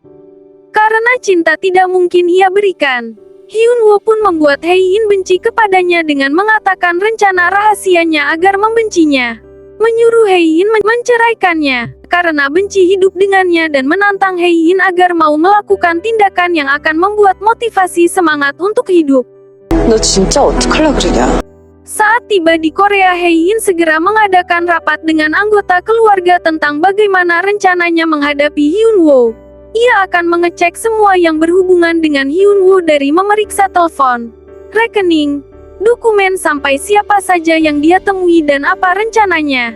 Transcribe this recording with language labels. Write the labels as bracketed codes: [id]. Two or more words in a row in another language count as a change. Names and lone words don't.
[id] Karena cinta tidak mungkin ia berikan, Hyun-woo pun membuat Hei-in benci kepadanya dengan mengatakan rencana rahasianya agar membencinya. Menyuruh Hei-in menceraikannya, karena benci hidup dengannya dan menantang Hei-in agar mau melakukan tindakan yang akan membuat motivasi semangat untuk hidup. [ko] 너 진짜 어떡하려 그러냐? [id] Saat tiba di Korea, Hei-in segera mengadakan rapat dengan anggota keluarga tentang bagaimana rencananya menghadapi Hyun-woo. Ia akan mengecek semua yang berhubungan dengan Hyun-woo dari memeriksa telepon, rekening, dokumen sampai siapa saja yang dia temui dan apa rencananya.